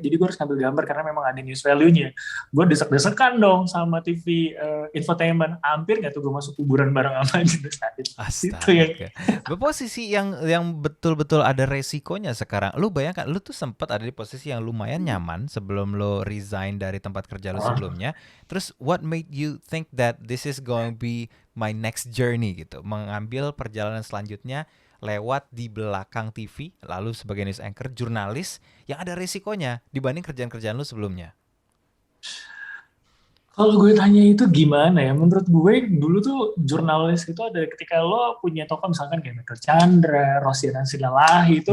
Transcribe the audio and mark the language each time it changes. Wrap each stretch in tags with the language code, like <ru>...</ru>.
<id>Jadi gue harus ngambil gambar karena memang ada news value-nya. Gue desek-desekan dong sama TV infotainment, hampir nggak tuh gue masuk kuburan bareng sama Haji Mas Said. Itu yang Astaga. Posisi yang betul-betul ada resikonya sekarang. Lu bayangkan, lu tuh sempat ada di posisi yang lumayan nyaman sebelum lu resign dari tempat kerja lu sebelumnya.</id> <en>Terus what made you think that this is going to be my next journey gitu?</en> <id>Mengambil perjalanan selanjutnya lewat di belakang TV, lalu sebagai news anchor, jurnalis yang ada resikonya dibanding kerjaan-kerjaan lu sebelumnya. kalau gue tanya itu gimana ya, menurut gue dulu tuh jurnalis itu ada ketika lo punya tokoh misalkan kayak Michael Chandra, Rosiana Silalahi, itu</id>